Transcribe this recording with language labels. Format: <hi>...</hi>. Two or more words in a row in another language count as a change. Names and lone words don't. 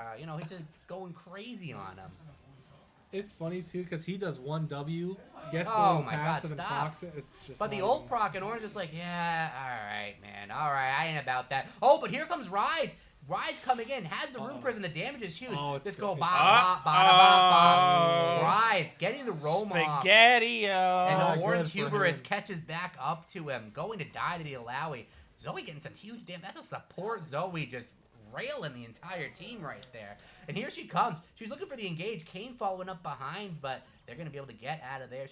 <en>You know, he's just going crazy on him. It's funny too because he does one W, gets the Oh little my pass God, and then stop. procs it. It's just. But the not old even- proc and Ornn's just like, yeah, all right, man, all right, I ain't about that. Oh, but here comes Rizz. Rizz coming in, has the rune prison, the damage is huge. Oh, it's Just good. go It's ba ba ba good. ba ba. Rizz getting the roam off. Spaghetti-o. And good Ornn's for hubris him. catches back up to him, going to die to the Alawi. Zoe getting some huge damage. That's a support Zoe just railing the entire team right there. And here she comes. She's looking for the engage. Kane following up behind, but they're going to be able to get out of there.</en>